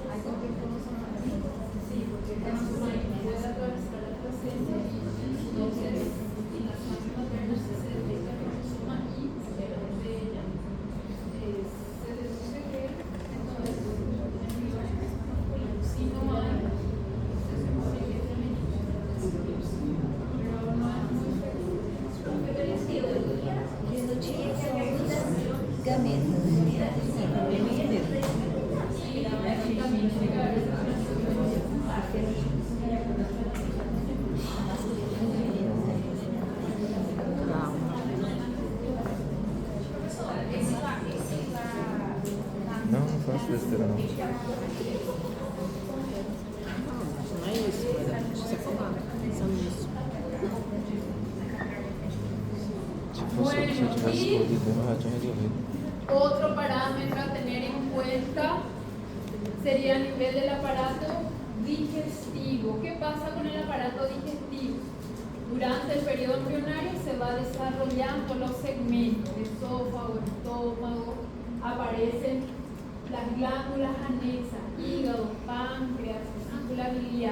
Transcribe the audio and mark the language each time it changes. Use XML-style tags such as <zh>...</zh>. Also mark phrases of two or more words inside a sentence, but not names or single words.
<es>Sí, porque el cromosoma Y puede atravesar la placenta y entonces en las máximas maternas se detecta el cromosoma Y de ella. Se deduce que entonces el embrión es masculino. Si no hay, se supone que es femenino. Pero no es muy frecuente.</es> <pt>Genotípico são os gametas.</pt> <es>Y aquí también llega a esa</es> <pt>Não, não faço besteira não. Não é isso, mas a gente precisa falar, pensando nisso. Se eu tivesse escolhido, eu já tinha resolvido.</pt> <es>Otro parámetro a tener en cuenta sería el nivel del aparato digestivo. ¿Qué pasa con el aparato digestivo? Durante el periodo embrionario se va desarrollando los segmentos, esófago, estómago, aparecen las glándulas anexas, hígado, páncreas, vesícula biliar.</es>